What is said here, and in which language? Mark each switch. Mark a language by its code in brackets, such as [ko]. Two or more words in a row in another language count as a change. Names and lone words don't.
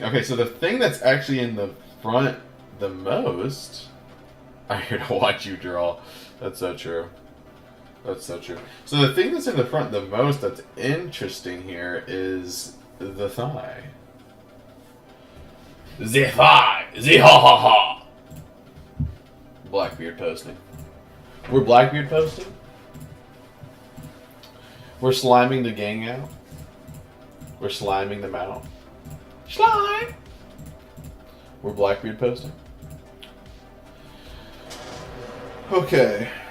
[en] Okay, so the thing that's actually in the front the most. I'm here to watch you draw. That's so true. That's so true. So the thing that's in the front the most that's interesting here is the thigh. The thigh. The ha ha ha. Blackbeard posting. We're Blackbeard posting. We're sliming the gang out. We're sliming them out. Slime! We're Blackbeard posting. Okay.